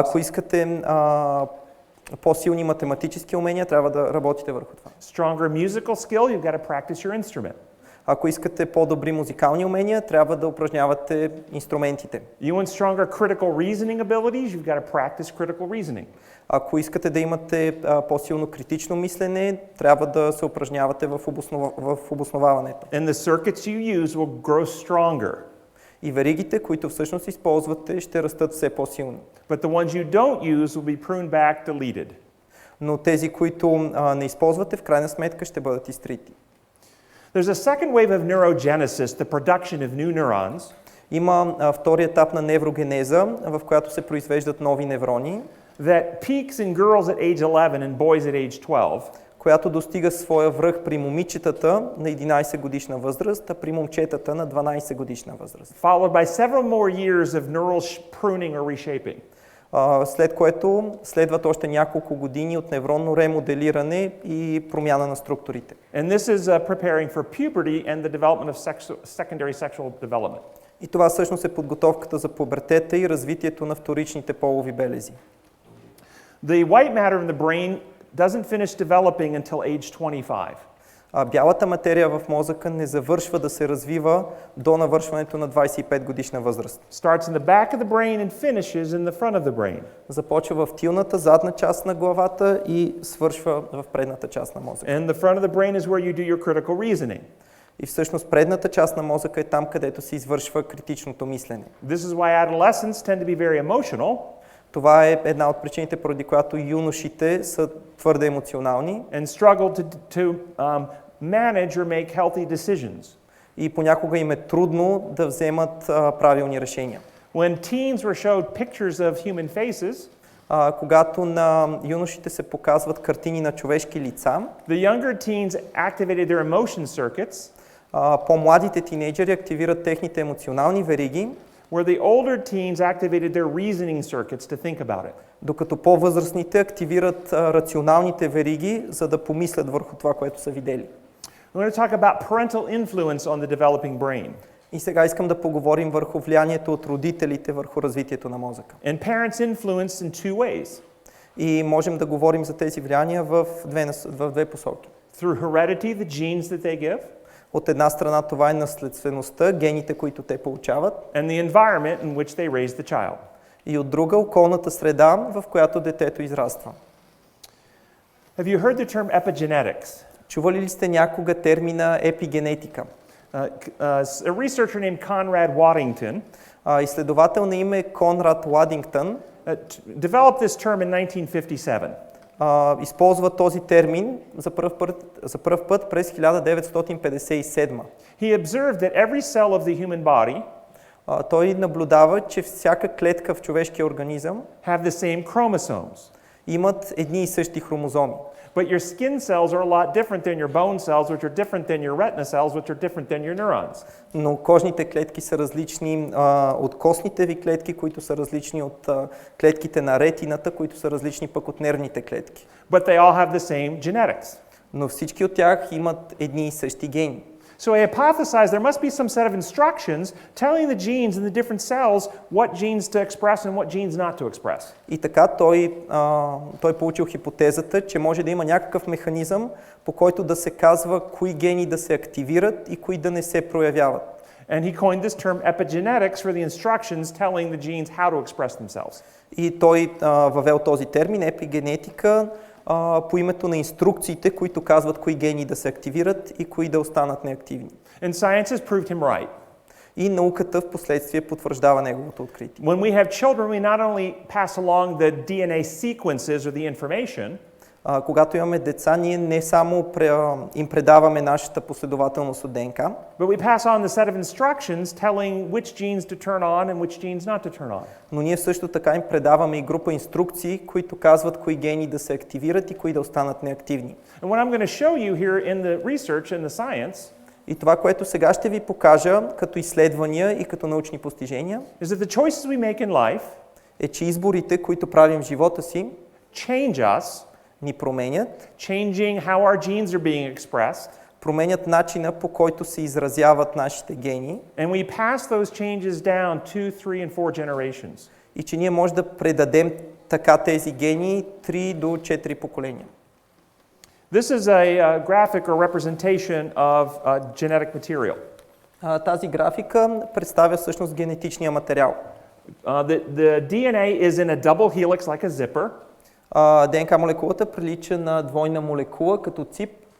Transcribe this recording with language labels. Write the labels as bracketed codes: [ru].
[bg] ако искате по-силни математически умения, трябва да работите върху това. [en] Stronger musical skill, you've got to practice your instrument. [bg] Ако искате по-добри музикални умения, трябва да упражнявате инструментите. [en] You want stronger critical reasoning abilities, you've got to practice critical reasoning. [bg] Ако искате да имате по-силно критично мислене, трябва да се упражнявате в обосноваването. [en] And the circuits you use will grow stronger. [bg] И веригите, които всъщност използвате, ще растат все по-силно. [en] But the ones you don't use will be pruned back, deleted. [bg] Но тези, които не използвате, в крайна сметка ще бъдат изтрити. [en] There's a second wave of neurogenesis, the production of new neurons. [bg] Има втори етап на неврогенеза, в която се произвеждат нови неврони, [en] That peaks in girls at age 11 and boys at age 12. [bg] която достига своя връх при момичетата на 11 годишна възраст, а при момчетата на 12 годишна възраст. [en] Followed by several more years of neural pruning or reshaping. [bg] След което следват още няколко години от невронно ремоделиране и промяна на структурите. [en] And this is preparing for puberty and the development of secondary sexual development. [bg] И това всъщност е подготовката за пубертета и развитието на вторичните полови белези. [en] The white matter in the brain doesn't finish developing until age 25. [bg] Бялата материя в мозъка не завършва да се развива до навършването на 25 годишна възраст. [en] Starts in the back of the brain and finishes in the front of the brain. [bg] Започва в тилната, задна част на главата и свършва в предната част на мозъка. [en] And the front of the brain is where you do your critical reasoning. [bg] И всъщност предната част на мозъка е там, където се извършва критичното мислене. [en] This is why adolescents tend to be very emotional. [bg] Това е една от причините, поради която юношите са твърде емоционални [en] And struggle to manage or make healthy decisions. [bg] и понякога им е трудно да вземат правилни решения. [en] When teens were showed pictures of human faces, [bg] Когато на юношите се показват картини на човешки лица, [en] the younger teens activated their emotion circuits, [bg] по-младите тинейджери активират техните емоционални вериги, [en] where the older teens activated their reasoning circuits to think about it. [bg] докато по-възрастните активират рационалните вериги, за да помислят върху това, което са видели. [en] We're going to talk about parental influence on the developing brain. [bg] И сега искам да поговорим върху влиянието от родителите върху развитието на мозъка. [en] And parents influence in two ways. [bg] И можем да говорим за тези влияния в две посоки. [en] Through heredity, the genes that they give, [bg] От една страна това е наследствеността, гените, които те получават, [en] and the environment in which they raise the child. [bg] и от друга околната среда, в която детето израства. [en] Have you heard the term epigenetics? [bg] Чували ли сте някога термина епигенетика? [en] A researcher named Conrad Waddington [bg] Изследовател на име Конрад Ладингтън [en] developed this term in 1957. [bg] използва този термин за пръв път през 1957. [en] He observed that every cell of the human body [bg] Той наблюдава, че всяка клетка в човешкия организъм [en] have the same chromosomes. [bg] имат едни и същи хромозоми. [en] But your skin cells are a lot different than your bone cells, which are different than your retina cells, which are different than your neurons. [bg] Но кожните клетки са различни от костните ви клетки, които са различни от клетките на ретината, които са различни пък от нервните клетки. [en] But they all have the same genetics. [bg] Но всички от тях имат едни и същи гени. [en] So I hypothesized there must be some set of instructions telling the genes in the different cells what genes to express and what genes not to express. [bg] И така той получил хипотезата, че може да има някакъв механизъм, по който да се казва кои гени да се активират и кои да не се проявяват. [en] And he coined this term epigenetics for the instructions telling the genes how to express themselves. [bg] И той въвел този термин епигенетика по името на инструкциите, които казват кои гени да се активират и кои да останат неактивни. [en] And science has proved him right. [bg] И науката в последствие потвърждава неговото откритие. [en] When we have children, we not only pass along the DNA sequences or the information, [bg] Когато имаме деца, ние не само им предаваме нашата последователност от ДНК, [en] but we pass on the set of instructions telling which genes to turn on and which genes not to turn on. [bg] но ние също така им предаваме и група инструкции, които казват кои гени да се активират и кои да останат неактивни. [en] And what I'm going to show you here in the research and the science [bg] И това, което сега ще ви покажа като изследвания и като научни постижения, [en] is that the choices we make in life [bg] е, че изборите, които правим в живота си, [en] change us, [bg] ни променят, [en] changing how our genes are being expressed, [bg] променят начина, по който се изразяват нашите гени, [en] and we pass those changes down 2, 3, and 4 generations. [bg] и че ние може да предадем така тези гени 3 до 4 поколения. [en] This is a graphic or representation of genetic material. [bg] Тази графика представя всъщност генетичния материал. [en] The DNA is in a double helix like a zipper, [bg] ДНК молекулата прилича на двойна молекула като цип,